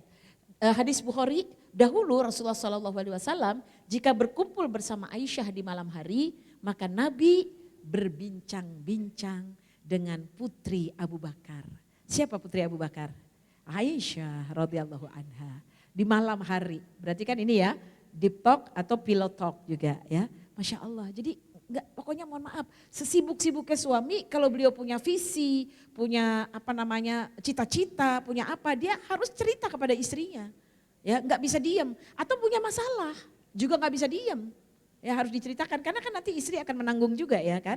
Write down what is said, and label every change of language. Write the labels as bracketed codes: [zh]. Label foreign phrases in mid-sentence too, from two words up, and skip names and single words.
[id] Hadis Bukhari, dahulu Rasulullah SAW jika berkumpul bersama Aisyah di malam hari, maka Nabi berbincang-bincang dengan putri Abu Bakar. Siapa putri Abu Bakar? [ar] Aisyah radhiyallahu anha. [id] Di malam hari, berarti kan ini ya [en] deep talk [id] atau [en] pillow talk [id] juga ya. [ar] Masya Allah, [id] jadi pokoknya mohon maaf, sesibuk-sibuknya suami kalau beliau punya visi, punya cita-cita, punya apa, dia harus cerita kepada istrinya. Ya, nggak bisa diam, atau punya masalah juga nggak bisa diam. Ya harus diceritakan karena kan nanti istri akan menanggung juga ya kan.